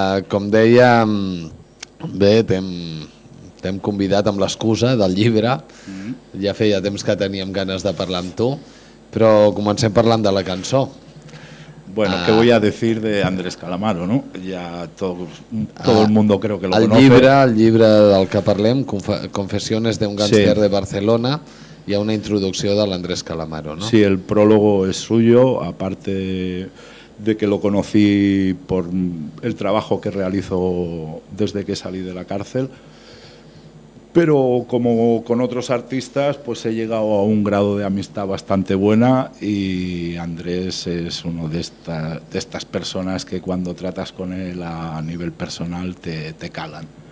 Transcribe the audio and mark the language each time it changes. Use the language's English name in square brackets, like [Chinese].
[Catalan] Com deia, bé, t'hem convidat amb l'excusa del llibre. Ja feia temps que teníem ganes de parlar amb tu, però comencem parlant de la cançó. [Spanish] Bueno, ¿qué voy a decir de Andrés Calamaro, no? Ya todo el mundo creo que lo el conoce. [Catalan] El llibre del que parlem, Confessiones de un gánster, sí, de Barcelona, hi ha una introducció de l'Andrés Calamaro, no? [Spanish] Sí, el prólogo es suyo, aparte de que lo conocí por el trabajo que realizo desde que salí de la cárcel. Pero como con otros artistas, pues he llegado a un grado de amistad bastante buena y Andrés es uno de estas personas que cuando tratas con él a nivel personal te calan.